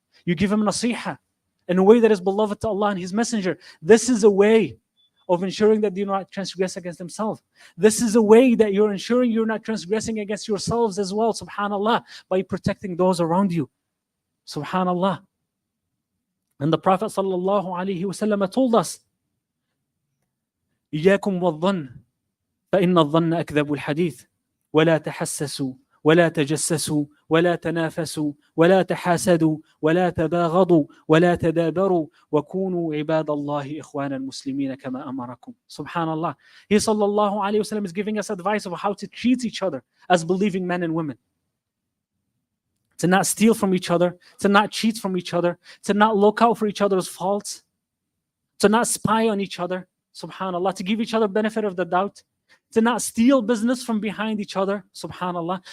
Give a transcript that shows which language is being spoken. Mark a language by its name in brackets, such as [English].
[English] You give him nasiha in a way that is beloved to Allah and His Messenger. This is a way of ensuring that they do not transgress against themselves. This is a way that you're ensuring you're not transgressing against yourselves as well, subhanallah, by protecting those around you. Subhanallah. And the Prophet sallallahu alaihi wasallam told us, [Arabic] إياكم والظن فإن الظن أكذب الحديث ولا تحسسوا ولا تجسسوا ولا تنافسوا ولا تحاسدوا ولا تباغضوا ولا تدابروا وكونوا عباد الله إخوانا مسلمين كما أمركم. [English] Subhanallah. He sallallahu alayhi wasallam is giving us advice of how to treat each other as believing men and women. To not steal from each other, to not cheat from each other, to not look out for each other's faults, to not spy on each other. Subhanallah. To give each other benefit of the doubt, to not steal business from behind each other. Subhanallah.